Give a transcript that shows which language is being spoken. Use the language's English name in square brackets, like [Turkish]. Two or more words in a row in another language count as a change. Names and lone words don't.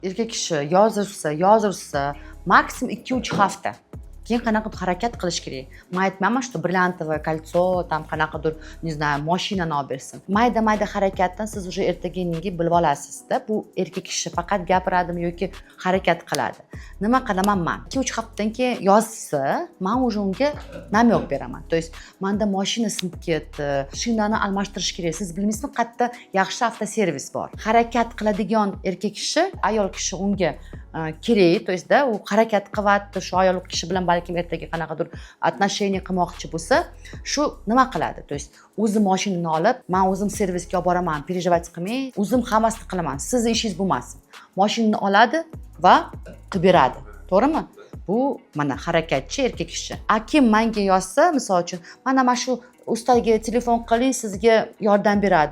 [Uzbek] Erkak kishi yozursa, maksimum 2-3 hafta. Keyin qanaqadir harakat qilish kerak. Men aytmayman, [Russian] что бриллиантовое кольцо, там qanaqadir, не знаю, [Uzbek] mashinani olib bersin. Mayda harakatdan siz уже ertaga-indinga bilib olasizda, bu erkak kishi faqat gapiradimi yoki harakat qiladi. Nima qilaman men? 2-3 haftadan keyin yozsa, men уже unga namyoq beraman. [Russian] То есть, [Uzbek] menda mashina sinib ketdi, shinani almashtirish kerak. Siz bilmaysizmi, qayerda yaxshi avtoservis bor. Harakat qiladigan erkak kishi, ayol kishi unga kerak, [Russian] то есть [Uzbek] da u harakat qilyapti, shu ayol kishi bilan balkim ertaga qanaqadir отношение qilmoqchi bo'lsa, shu nima qiladi? [Russian] То есть [Uzbek] o'zi mashinani olib, men o'zim servisga olib boraman, переживать qilmang, o'zim hammasini qilaman. Sizning ishingiz bo'lmasin. Mashinani oladi va qilib beradi. To'g'rimi? Bu mana harakatchi erkak kishi. Kim menga yozsa, misol uchun, mana shu ustaga telefon qiling, sizga yordam beradi.